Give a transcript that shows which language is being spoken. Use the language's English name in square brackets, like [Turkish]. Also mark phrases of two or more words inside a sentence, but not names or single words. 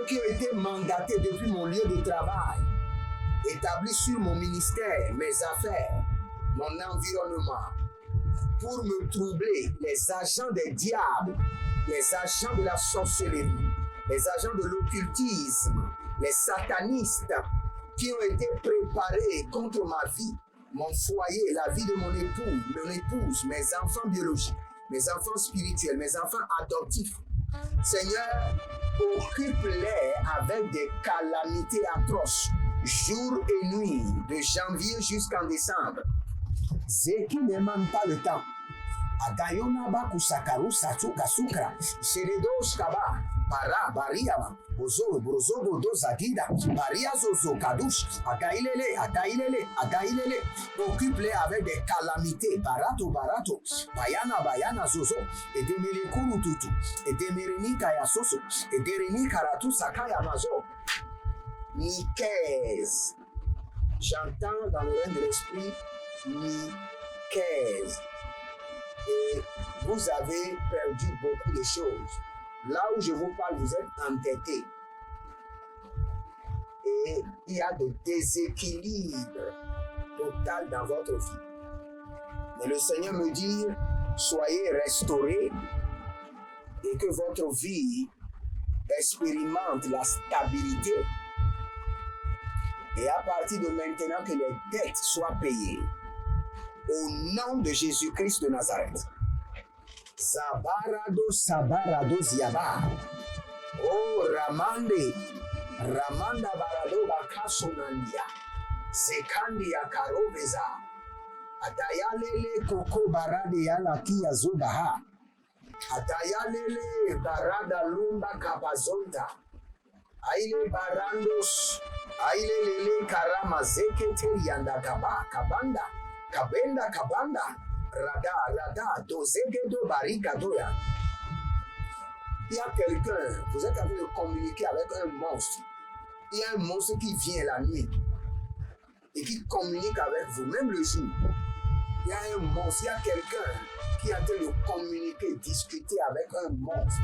[French] qui ont été mandatés depuis mon lieu de travail, établis sur mon ministère, mes affaires, mon environnement, pour me troubler, les agents des diables, les agents de la sorcellerie, les agents de l'occultisme, les satanistes qui ont été préparés contre ma vie, mon foyer, la vie de mon épouse, mes enfants biologiques, mes enfants spirituels, mes enfants adoptifs. Seigneur, occupe-les avec des calamités atroces, jour et nuit, de janvier jusqu'en décembre. C'est qui ne manque pas le temps. Agayona bakusakaru satuka sukra, sheredos kaba, bara bariama, bozo brozogo dozagida, baria zozo kadush, agailele, occupe-les avec des calamités, barato, bayana zozo, et demere kurututu, et demereni kaya soso, et dereni karatu sakaya mazo, Nikez. J'entends dans le règne de l'esprit Nikez. Et vous avez perdu beaucoup de choses. Là où je vous parle, vous êtes entêtés. Et il y a de déséquilibre total dans votre vie. Mais le Seigneur me dit, soyez restaurés et que votre vie expérimente la stabilité. Et à partir de maintenant, que les dettes soient payées. Au nom de Jésus-Christ de Nazareth. Sabarado ziaba. Oh Ramanda barado bakasonandia. Sekandia karoveza. Atayalele koko barade yalakia zobaha. Atayalele barada lumba kabazonta. Aile barandos. Aile lele karama zekete yanda kabanda. Kabanda, rada, dozegedo, barika, doya. Il y a quelqu'un, vous êtes en train de communiquer avec un monstre. Il y a un monstre qui vient la nuit et qui communique avec vous, même le jour. Il y a un monstre, il y a quelqu'un qui est en train de communiquer, discuter avec un monstre.